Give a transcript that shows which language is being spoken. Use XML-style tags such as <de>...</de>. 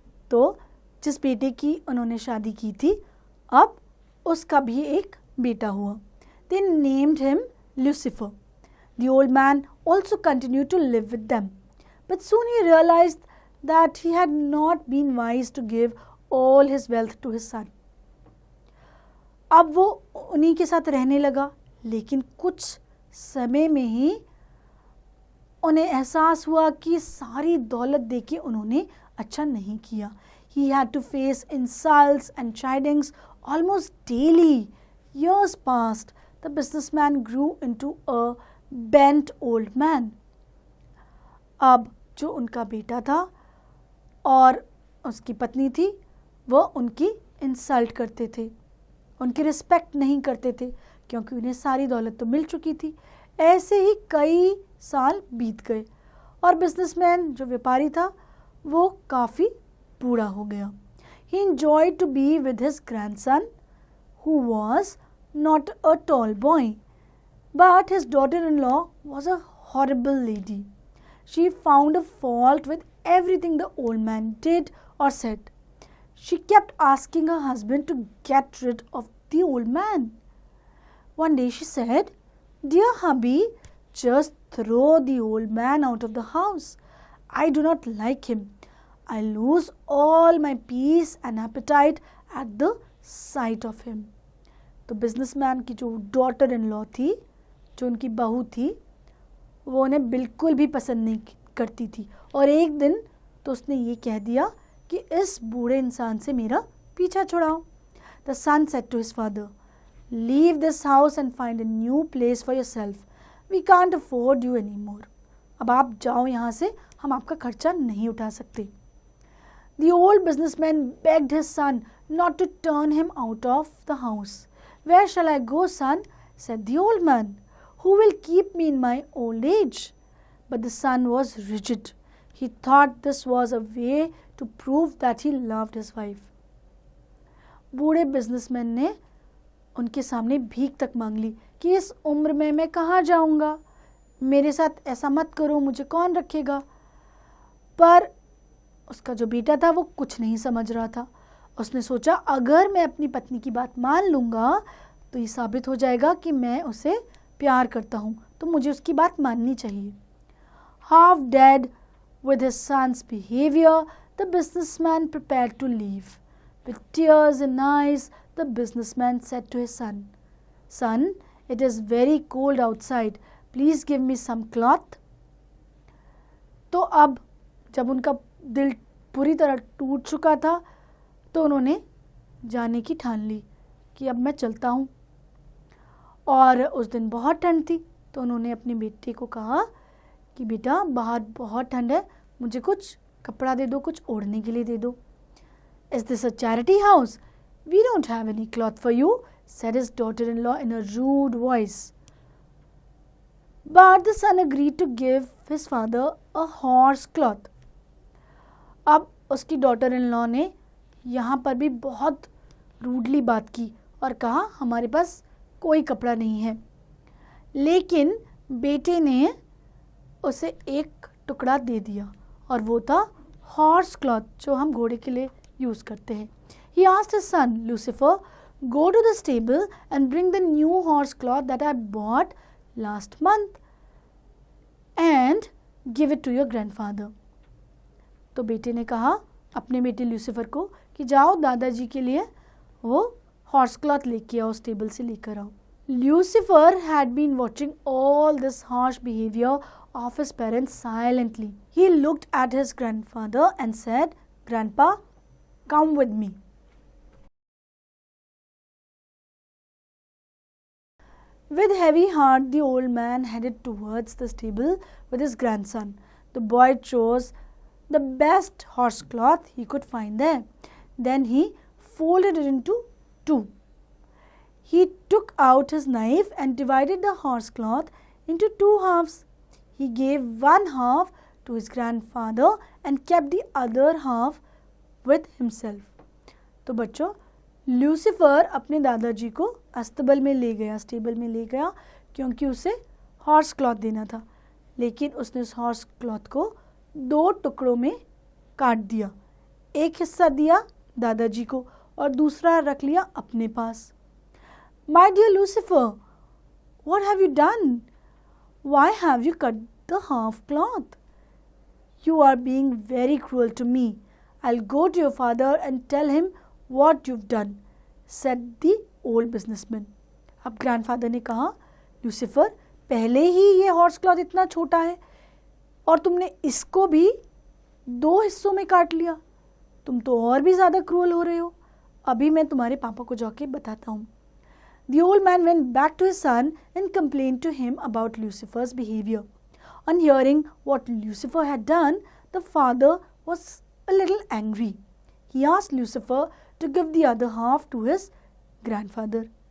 <hi>तो जिस बेटे की उन्होंने शादी की थी, अब उसका भी एक बेटा हुआ.</hi> <en>They named him Lucifer. The old man also continued to live with them, but soon he realized that he had not been wise to give all his wealth to his son.</en> <hi>अब वो उन्हीं के साथ रहने लगा, लेकिन कुछ समय में ही उन्हें एहसास हुआ कि सारी दौलत देके उन्होंने अच्छा नहीं किया.</hi> <en>He had to face insults and chidings almost daily. Years passed. The businessman grew into a bent old man.</en> <hi>अब जो उनका बेटा था और उसकी पत्नी थी, वो उनकी इंसल्ट करते थे, उनकी रिस्पेक्ट नहीं करते थे क्योंकि उन्हें सारी दौलत तो मिल चुकी थी. ऐसे ही कई साल बीत गए और बिजनेसमैन जो व्यापारी था वो काफ़ी बूढ़ा हो गया.</hi> <en>He enjoyed to be with his grandson, who was not a tall boy. But his daughter-in-law was a horrible lady. She found a fault with everything the old man did or said. She kept asking her husband to get rid of the old man. One day she said, "Dear hubby, just throw the old man out of the house. I do not like him. I lose all my peace and appetite at the sight of him."</en> <hi>तो businessman की जो daughter in law थी, जो उनकी बहू थी, वो उन्हें बिल्कुल भी पसंद नहीं करती थी। और एक दिन तो उसने ये कह दिया कि इस बूढ़े इंसान से मेरा पीछा छुड़ाओ।</hi> <en>The son said to his father, "Leave this house and find a new place for yourself. We can't afford you anymore."</en> <hi>अब आप जाओ यहाँ से, हम आपका खर्चा नहीं उठा सकते।</hi> <en>The old businessman begged his son not to turn him out of the house. "Where shall I go, son?" said the old man. "Who will keep me in my old age?" But the son was rigid. He thought this was a way to prove that he loved his wife.</en> <hi>बूढ़े businessman ने उनके सामने भीख तक मांग ली कि इस उम्र में मैं कहाँ जाऊँगा, मेरे साथ ऐसा मत करो, मुझे कौन रखेगा। पर उसका जो बेटा था वो कुछ नहीं समझ रहा था। उसने सोचा अगर मैं अपनी पत्नी की बात मान लूँगा तो ये साबित हो जाएगा कि मैं उसे प्यार करता हूँ, तो मुझे उसकी बात माननी चाहिए।</hi> <en>Half dead with his son's behavior, the businessman prepared to leave. With tears in eyes, the businessman said to his son, "Son, it is very cold outside. Please give me some cloth."</en> <hi>तो अब जब उनका दिल पूरी तरह टूट चुका था तो उन्होंने जाने की ठान ली कि अब मैं चलता हूँ। और उस दिन बहुत ठंड थी तो उन्होंने अपने बेटे को कहा कि बेटा बाहर बहुत ठंड है, मुझे कुछ कपड़ा दे दो, कुछ ओढ़ने के लिए दे दो।</hi> <en>"Is this a charity house? We don't have any cloth for you," said his daughter-in-law in a rude voice. But the son agreed to give his father a horse cloth.</en> <hi>अब उसकी डॉटर इन लॉ ने यहाँ पर भी बहुत rudely बात की और कहा हमारे पास कोई कपड़ा नहीं है। लेकिन बेटे ने उसे एक टुकड़ा दे दिया और वो था हॉर्स क्लॉथ, जो हम घोड़े के लिए यूज़ करते हैं।</hi> <en>He asked his son, "Lucifer, go to the stable and bring the new horse cloth that I bought last month and give it to your grandfather."</en> <hi>तो बेटे ने कहा अपने बेटे ल्यूसीफर को कि जाओ दादाजी के लिए वो हॉर्स क्लॉथ लेके आओ, स्टेबल से लेकर आओ।</hi> <en>Lucifer had been watching all this harsh behavior of his parents silently. He looked at his grandfather and said, "Grandpa, come with me." With heavy heart, the old man headed towards the stable with his grandson. The boy chose the best horse cloth he could find there. Then he folded it into two. He took out his knife and divided the horse cloth into two halves. He gave one half to his grandfather and kept the other half with himself.</en> <hi>तो बच्चों, Lucifer अपने दादाजी को अस्तबल में ले गया, stable में ले गया, क्योंकि उसे हॉर्स क्लॉथ देना था। लेकिन उसने उस हॉर्स क्लॉथ को दो टुकड़ों में काट दिया। एक हिस्सा दिया दादाजी को और दूसरा रख लिया अपने पास।</hi> <en>"My dear Lucifer, what have you done? Why have you cut the half cloth? You are being very cruel to me. I'll go to your father and tell him what you've done," said the old businessman.</en> <hi>अब grandfather ने कहा, "Lucifer, पहले ही ये horse cloth इतना छोटा है और तुमने इसको भी दो हिस्सों में काट लिया। तुम तो और भी ज़्यादा क्रूअल हो रहे हो। अभी मैं तुम्हारे पापा को जाके बताता हूँ."</hi> <en>The old man went back to his son and complained to him about Lucifer's behavior. On hearing what Lucifer had done, the father was a little angry. He asked Lucifer to give the other half to his grandfather.</en>